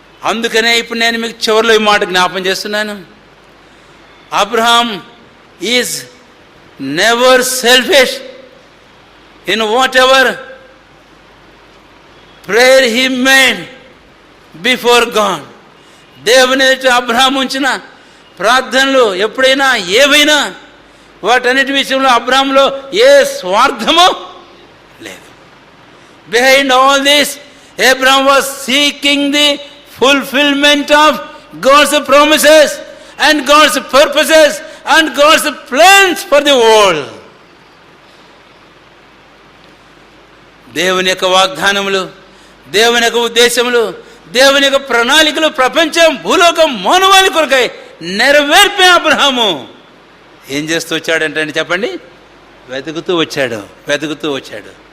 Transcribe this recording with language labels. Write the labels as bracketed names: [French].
[Telugu] అందుకనే ఇప్పుడు నేను మీకు చివరిలో ఈ మాట జ్ఞాపం చేస్తున్నాను. [English] Abraham is never selfish in whatever prayer he made before God. [Telugu] దేవుని ఎదుట అబ్రహాం ఉంచిన ప్రార్థనలు ఎప్పుడైనా ఏవైనా వాటన్నిటి విషయంలో అబ్రహాంలో ఏ స్వార్థము లేదు. [English] Behind all this Abraham was seeking the fulfillment of God's promises and God's purposes and God's plans for the world. [Telugu] దేవుని యొక్క వాగ్దానములు, దేవుని యొక్క ఉద్దేశములు, దేవుని యొక్క ప్రణాళికలు ప్రపంచం, భూలోకం, మానవాళి కొరకై నెరవేర్పే అబ్రహాము ఏం చేస్తూ వచ్చాడంటే చెప్పండి, వెతుకుతూ వచ్చాడు.